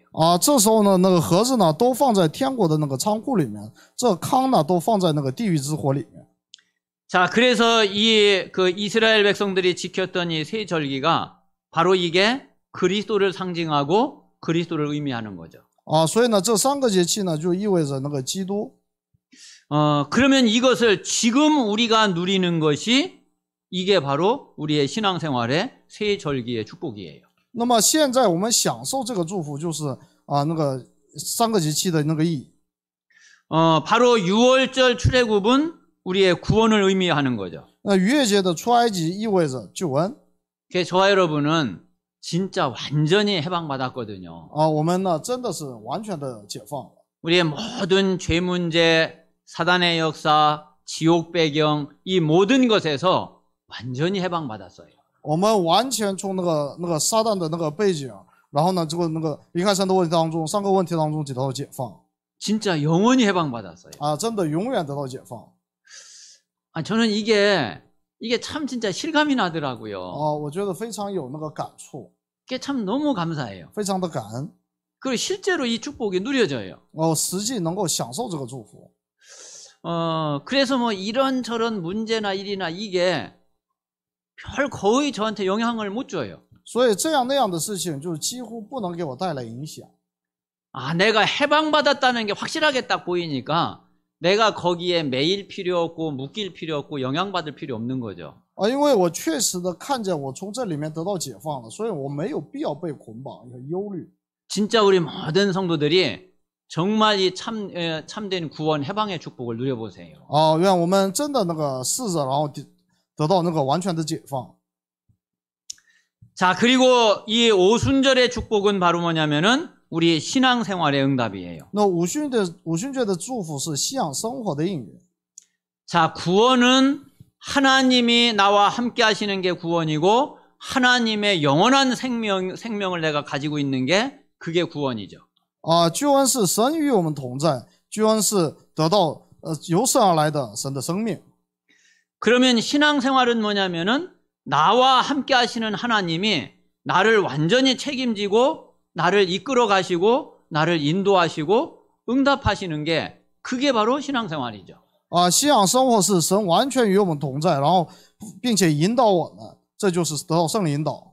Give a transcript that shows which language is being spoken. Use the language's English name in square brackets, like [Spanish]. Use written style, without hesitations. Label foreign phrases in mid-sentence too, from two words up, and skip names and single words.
[Chinese] 啊，这时候呢，那个盒子呢都放在天国的那个仓库里面，这糠呢都放在那个地狱之火里面。 [Korean] 자, 그래서 그 이스라엘 백성들이 지켰던 이 세 절기가 바로 이게 그리스도를 상징하고 그리스도를 의미하는 거죠. [Chinese] 啊，所以呢，这三个节气呢就意味着那个基督。 [Korean] 그러면 이것을 지금 우리가 누리는 것이 이게 바로 우리의 신앙생활의 세 절기의 축복이에요. [Chinese] 那么现在我们享受这个祝福，就是啊那个三个节气的那个意义。 [Korean] 바로 유월절 출애굽은 우리의 구원을 의미하는 거죠. [Chinese] 那逾越节的出埃及意味着救恩。 [Korean] 그래서 저와 여러분은 진짜 완전히 해방받았거든요. [Chinese] 啊，我们呢真的是完全的解放了。 [Korean] 우리의 모든 죄 문제, 사단의 역사, 지옥 배경 이 모든 것에서 완전히 해방받았어요. [Chinese] 我们完全从那个撒旦的那个背景，然后呢，这个那个离开神的问题当中，三个问题当中得到解放。 [Korean] 진짜 영원히 해방받았어요. [Chinese] 啊，真的永远得到解放。 [Korean] 저는 이게 참 진짜 실감이 나더라고요. [Chinese] 啊，我觉得非常有那个感触， [Korean] 이게 참 너무 감사해요. [Chinese] 非常的感恩。 [Korean] 그리고 실제로 이 축복이 누려져요. [Chinese] 实际能够享受这个祝福。 [Korean] 그래서 뭐 이런저런 문제나 일이나 이게 거의 저한테 영향을 못 줘요. [Chinese] 所以这样那样的事情，就是几乎不能给我带来影响。 [Korean] 내가 해방받았다는 게 확실하게 딱 보이니까 내가 거기에 매일 필요 없고 묶일 필요 없고 영향받을 필요 없는 거죠. [Chinese] 因为我确实的看见我从这里面得到解放了，所以我没有必要被捆绑和忧虑。 [Korean] 진짜 우리 모든 성도들이 정말 이 참된 구원 해방의 축복을 누려보세요. [Chinese] 愿我们真的那个试着，然后得到那个完全的解放。 [Korean] 자, 그리고 이 오순절의 축복은 바로 뭐냐면은 우리 신앙생활의 응답이에요. [Chinese] 那五旬节的祝福是信仰生活的应允。 [Korean] 자, 구원은 하나님이 나와 함께 하시는 게 구원이고 하나님의 영원한 생명을 내가 가지고 있는 게 그게 구원이죠. [Chinese] 救恩是神与我们同在，救恩是得到由神而来的神的生命。 [Korean] 그러면 신앙생활은 뭐냐면은 나와 함께 하시는 하나님이 나를 완전히 책임지고 나를 이끌어 가시고 나를 인도하시고 응답하시는 게 그게 바로 신앙생활이죠. [Chinese] 信仰生活是神完全与我们同在，然后并且引导我们，这就是得到圣灵引导。